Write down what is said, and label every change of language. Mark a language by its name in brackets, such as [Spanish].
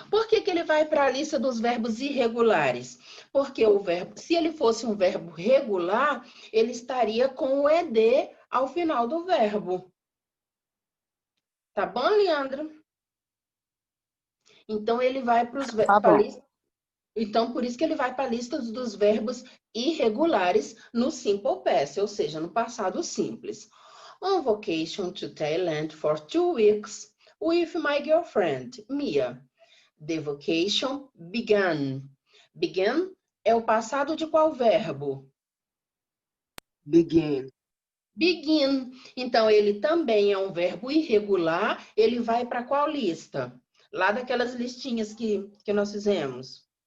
[Portuguese] Por que ele vai para a lista dos verbos irregulares? Porque o verbo, se ele fosse um verbo regular, ele estaria com o ed ao final do verbo. Tá bom, Leandro? Então, ele vai para os Tá bom. Então, por isso que ele vai para a lista dos verbos irregulares no simple past, ou seja, no passado simples. [English] On vacation to Thailand for 2 weeks with my girlfriend, Mia. The vacation began. [Portuguese] Began é o passado de qual verbo? [English] Begin. Begin. [Portuguese] Então, ele também é um verbo irregular. Ele vai para qual lista? Lá daquelas listinhas que nós fizemos.